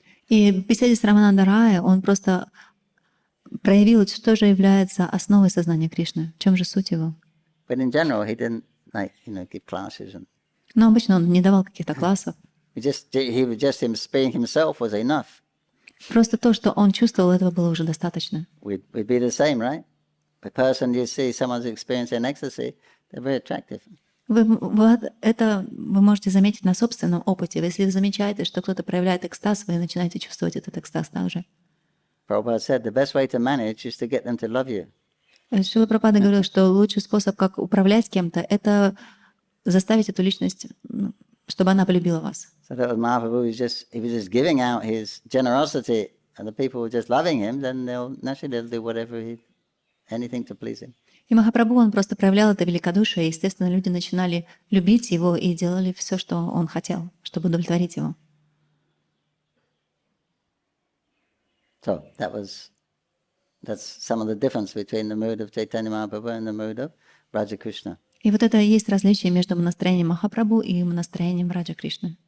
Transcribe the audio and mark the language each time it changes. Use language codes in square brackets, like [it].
[ru] И в беседе с Рамананда Рая он просто проявил, что же является основой сознания Кришны, в чем же суть его. [en] But in general, he didn't give classes. [ru] Но обычно он не давал каких-то классов. [en] Him being himself was enough. [ru] Просто то, что он чувствовал, этого было уже достаточно. [en] We'd be the same, right? The person you see someone's experiencing ecstasy, they're very attractive. [ru] Это вы можете заметить на собственном опыте. Если вы замечаете, что кто-то проявляет экстаз, вы начинаете чувствовать этот экстаз также. [en] Prabhupada said the best way to manage is to get them to love you. [ru] Шрила Прабхупада говорил, что лучший способ, как управлять кем-то, это заставить эту личность, чтобы она полюбила вас. [en] So that was Mahaprabhu. He was just giving out his generosity, and the people were just loving him. Then they'll do whatever anything to please him. [ru] И Махапрабху, он просто проявлял это великодушие, и, естественно, люди начинали любить его и делали все, что он хотел, чтобы удовлетворить его. [en] So that was That's some of the difference between the mood of Chaitanya Mahaprabhu and the mood of Raja Krishna. [ru] И вот это и есть различие между настроением Махапрабху и настроением Раджа Кришны.